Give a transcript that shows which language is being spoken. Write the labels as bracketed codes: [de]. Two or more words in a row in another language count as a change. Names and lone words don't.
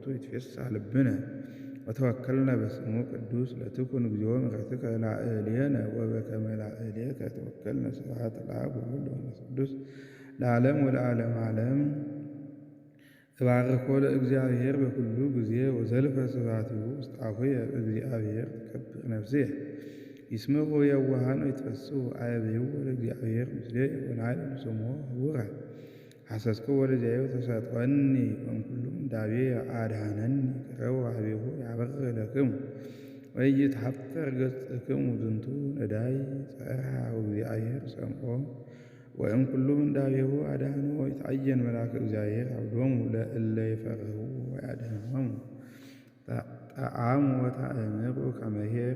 [gez] ይትፌሳህ ልብነ። ወተወከልነ በስሙ ቅዱስ ለትኩን እግዚኦ ምሕረትከ ላዕሌነ ወበከመ ላዕሌከ ተወከልነ። ስብሐት ለአብ ወወልድ ወመንፈስ ቅዱስ ለዓለም ወለዓለመ ዓለም። እባርኮ ለእግዚአብሔር በኩሉ ጊዜ ወዘልፈ ስብሐቲሁ ውስተ አፉየ። እግዚአብሔር ትከብር ነፍስየ። ይስምዑ የዋሃን ወይትፈስሑ አየብይዎ ለእግዚአብሔር ምስሌየ ወናይል ስሞ ህቡረ። ሐሰስክዎ ለእግዚአብሔር ተሰጥኦኒ ወእምኩሉ ምንዳቤየ አድኀነኒ። ቅረቡ ኀቤሁ ያበርህ ለክሙ ወኢይትሐፈር ገጽክሙ። ዝንቱ ነዳይ ጸርሐ ወእግዚአብሔር ሰምዖ። ወእምኩሉ ምንዳቤሁ አድኀኖ። ይትዓየን መልአከ እግዚአብሔር አብዶሙ ለእለ ይፈርህዎ ወያድኅኖሙ። ጣዕሙ ወታእምሩ ከመ ኄር